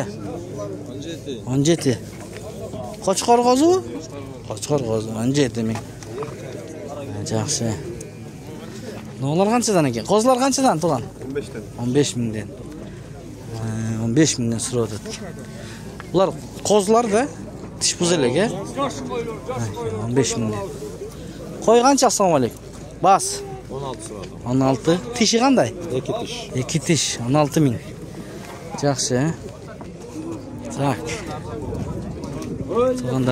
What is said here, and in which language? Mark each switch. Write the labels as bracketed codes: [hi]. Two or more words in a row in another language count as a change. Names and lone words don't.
[ky] 17. Кочкор козу? Кочкор козу 17 миң. Жакшы. Нолар канчадан экен? Козулар канчадан тууган? 15тен. 15 миңден. 15 миңден сурап атат. Булар козулар да [uz] Tish buz elek, he? 15 ming. Qo'y qancha? Assalomu alaykum. Bas. 16. Tishi qanday? 2 tish. 2 tish, 16 ming. Yaxshi, he? Tak. To'g'anda.